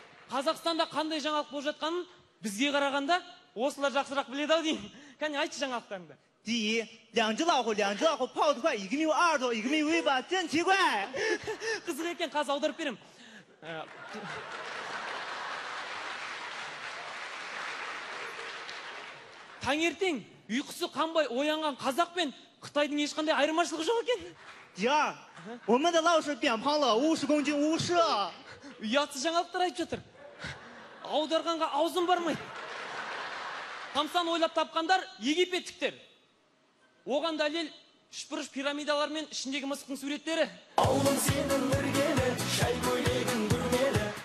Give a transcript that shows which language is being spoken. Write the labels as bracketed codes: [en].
[kk] Қазақстанда қандай жаңалық болып жатқанын бізге қарағанда осылар жақсырақ біледі ау деймін. Кәне айтшы жаңалықтарыңды. [zh] 第一，两只老虎跑得快，一个没有耳朵，一个没有尾巴，真奇怪。 [kk] Қызық екен, қазір аударып берем. Таңертең ұйқысы қанбай оянған қазақ пен Қытайдың ешқандай айырмашылығы жоқ екен. [zh] 第二，我们的老师变胖了50公斤50。 [kk] Ұятсыз жаңалықтар айтып жатыр. Аударғанға аузым бармайды. Тамсан ойлап тапқандар египеттіктер. Оған дәлел үшбұрыш пирамидалар мен ішіндегі мысықтың суреттері. Ауылым сенің іргелі, шай көйлегің бүрмелі.